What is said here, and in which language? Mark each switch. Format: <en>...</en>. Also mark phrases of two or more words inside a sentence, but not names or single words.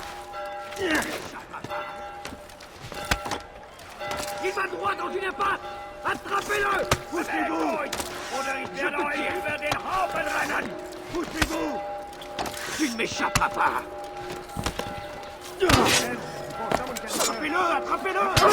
<fr>Il va droit dans une impasse! Attrapez-le! Poussez-vous!</fr> <de>Oder ich werde euch über den Haufen rennen!</de> <fr>Poussez-vous! Tu ne m'échapperas pas! Attrapez-le! Attrapez-le!</fr>